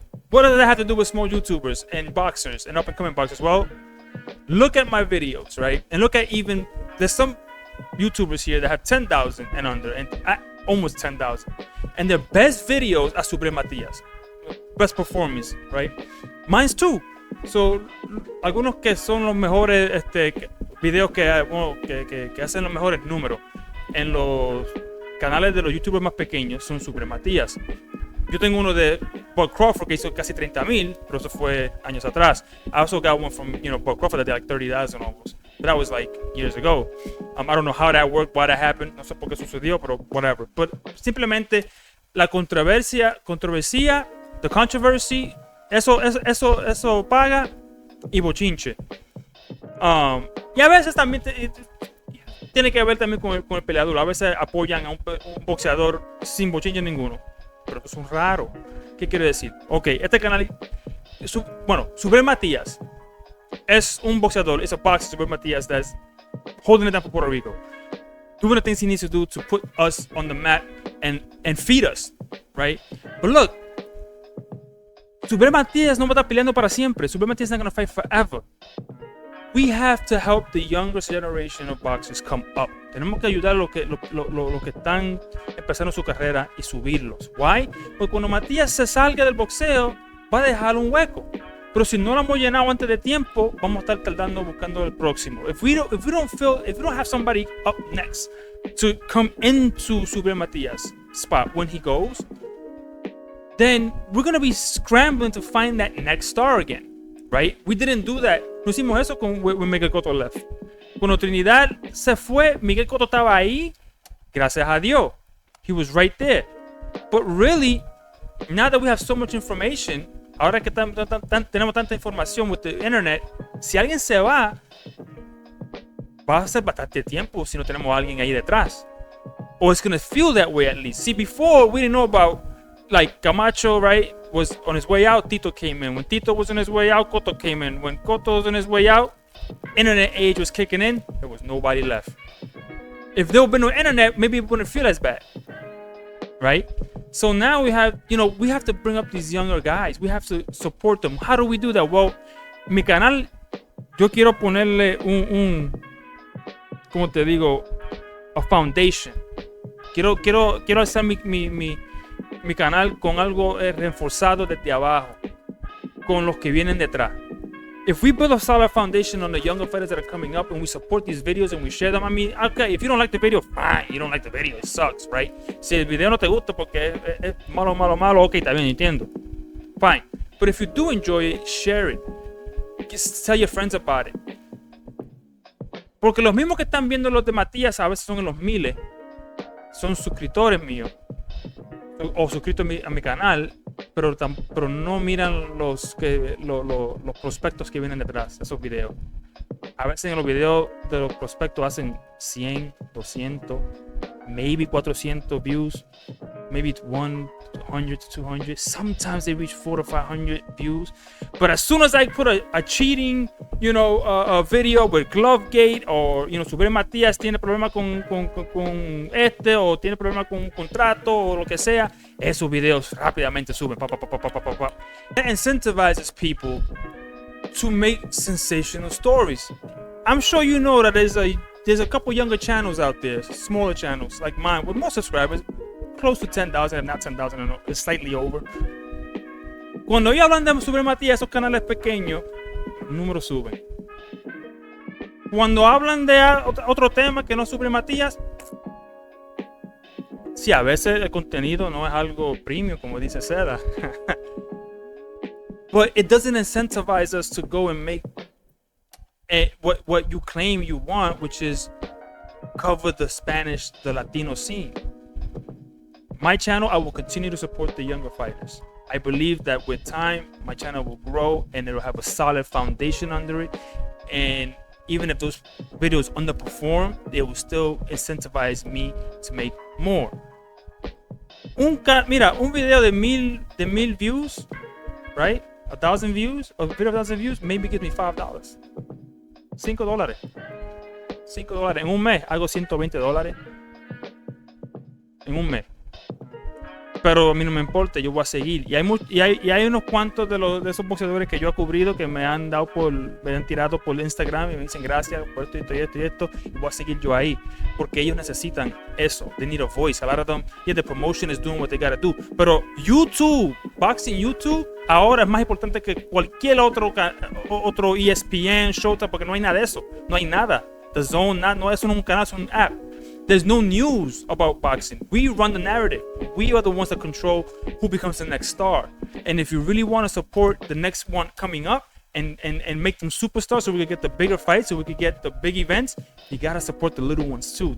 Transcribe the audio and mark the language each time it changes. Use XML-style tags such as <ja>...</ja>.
<en>What does that have to do with small YouTubers and boxers and up-and-coming boxers? Well, look at my videos, right? And look at there's some YouTubers here that have 10,000 and under, and almost 10,000. And their best videos are Sobre Matias. Best performance, right? Mine's too.</en> <es>So, algunos que son los mejores videos que hacen los mejores números en los canales de los YouTubers más pequeños son Sobre Matias. Yo tengo uno de Bob Crawford que hizo casi 30,000, pero eso fue años atrás.</es> <en>I also got one from Bob Crawford that did like 30,000 almost. But that was like years ago. I don't know how that worked, why that happened.</en> <es>No sé por qué sucedió, pero whatever.</es> <en>But</en> <es>simplemente la controversia,</es> <en>the controversy,</en> <es>eso paga y bochinche. Y a veces también tiene que ver también con el peleador. A veces apoyan a un boxeador sin bochinche ninguno. Pero es un raro. ¿Qué quiere decir?</es> <en>Ok,</en> <es>este canal, Sobre Matias es un boxeador,</es> <en>it's a boxer, Sobre Matias, that's holding it down for Puerto Rico, doing the things he needs to do to put us on the mat and feed us, right? But look,</en> <es>Sobre Matias no va a estar peleando para siempre.</es> <en>Sobre Matias is not going to fight forever. We have to help the younger generation of boxers come up.</en> <es>Tenemos que ayudar a los que están empezando su carrera y subirlos. Why? Porque cuando Matías se salga del boxeo, va a dejar un hueco. Pero si no lo hemos llenado antes de tiempo, vamos a estar tardando buscando el próximo.</es> <en>If we don't have somebody up next to come into Sobre Matías' spot when he goes, then we're going to be scrambling to find that next star again. Right? We didn't do that.</en> <es>No hicimos eso</es> <en>when Miguel Cotto left.</en> <es>Cuando Trinidad se fue, Miguel Cotto estaba ahí. Gracias a Dios.</es> <en>He was right there. But really, now that we have so much information,</en> <es>ahora que tenemos tanta información</es> <en>with the internet,</en> <es>si alguien se va a ser bastante tiempo si no tenemos a alguien ahí detrás.</es> <en>Or it's going to feel that way at least. See, before, we didn't know about, like, Camacho, right? Was on his way out, Tito came in. When Tito was on his way out, Cotto came in. When Cotto was on his way out, internet age was kicking in. There was nobody left. If there would be no internet, maybe it wouldn't feel as bad, right? So now we have to bring up these younger guys. We have to support them. How do we do that? Well,</en> <es>mi canal, yo quiero ponerle ¿cómo te digo?</es> <en>A foundation.</en> <es>Quiero hacer mi canal con algo reforzado desde abajo, con los que vienen detrás.</es> <en>If we build a solid foundation on the younger fighters that are coming up and we support these videos and we share them, I mean, okay, if you don't like the video, fine, you don't like the video, it sucks, right?</en> <es>Si el video no te gusta porque es malo, ok, está bien, entiendo.</es> <en>Fine. But if you do enjoy it, share it. Just tell your friends about it.</en> <es>Porque los mismos que están viendo los de Matías a veces son en los miles, son suscriptores míos o suscritos a mi canal, pero no miran los prospectos que vienen detrás de esos videos. A veces en los videos de los prospectos hacen 100, 200,</es> <en>maybe 400 views, maybe 100 to 200. Sometimes they reach 400 to 500 views. But as soon as I put a cheating, a video with Glovegate, or,</en> <es>Super Matías tiene problema con este, o tiene problema con un contrato, o lo que sea, esos videos rápidamente suben.</es> <en>That incentivizes people to make sensational stories. I'm sure you know that there's a couple younger channels out there, smaller channels like mine, with more subscribers, close to 10,000, if not 10,000, I don't know, it's slightly over.</en> <es>Cuando ellos hablan de Super Matías, esos canales pequeños, los números suben. Cuando hablan de otro tema que no es Super Matías, sí, a veces el contenido no es algo premium, como dice Seda.</es> <en>But it doesn't incentivize us to go and make what you claim you want, which is cover the Latino scene. My channel, I will continue to support the younger fighters. I believe that with time, my channel will grow and it will have a solid foundation under it. And even if those videos underperform, they will still incentivize me to make more.</en> <es>Mira, un video de mil views,</es> <en>right? 1,000 views, a video of 1,000 views, maybe gives me $5.</en> <es>$5. $5. En un mes hago $120. En un mes. Pero a mí no me importa, yo voy a seguir. Y hay unos cuantos de esos boxeadores que yo he cubrido que me han tirado por Instagram y me dicen gracias por esto y esto. Y voy a seguir yo ahí. Porque ellos necesitan eso.</es> <en>They need a voice. A lot of them, yeah, the promotion is doing what they gotta do.</en> <es>Pero YouTube,</es> <en>boxing YouTube,</en> <es>ahora es más importante que cualquier otro ESPN, Showtime, porque no hay nada de eso. No hay nada. The Zone, no es un canal, es un app.</es> <en>There's no news about boxing. We run the narrative. We are the ones that control who becomes the next star. And if you really want to support the next one coming up and make them superstars so we can get the bigger fights, so we can get the big events, you got to support the little ones too.</en>